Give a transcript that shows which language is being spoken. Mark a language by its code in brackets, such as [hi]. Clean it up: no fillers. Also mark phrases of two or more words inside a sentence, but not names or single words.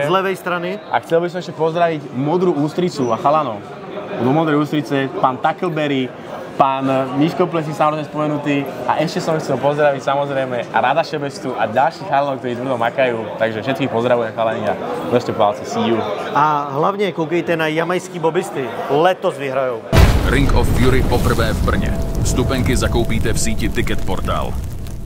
[sk] Z levej strany. A chcel by som ešte pozdraviť Modrú Ústricu a chalanov. Do Modrej Ústrice, pán Tackleberry, pán Miško Plesník samozrejme spomenutý a ešte som chcel pozdraviť samozrejme Rada Šebestu a ďalších chalanov, ktorí tvrdo makajú. Takže všetkých pozdravujem chalani a držte palce, [en] see you. [cs] A hlavne koukejte na jamajský bobisty. Letos vyhrajou. Ring of Fury poprvé v Brně. Vstupenky zakoupíte v síti Ticket Portal.